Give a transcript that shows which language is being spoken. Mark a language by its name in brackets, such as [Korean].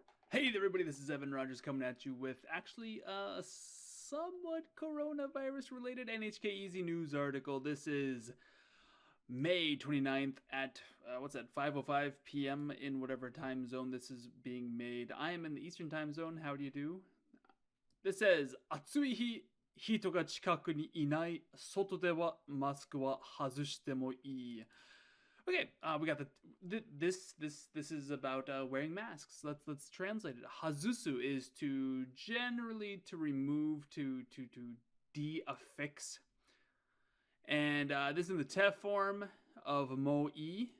[English] Hey there, everybody, this is Evan Rogers coming at you with actually a somewhat coronavirus related NHK Easy News article. This is May 29th at, 5:05 p.m. in whatever time zone this is being made. I am in the Eastern time zone. How do you do? This says, [Japanese] 暑い日、人が近くにいない。外ではマスクは外してもいい。 [English] Okay, we got this is about wearing masks. Let's translate it. Hazusu is to generally to remove, to de-affix, and this is in the te form of mo-i.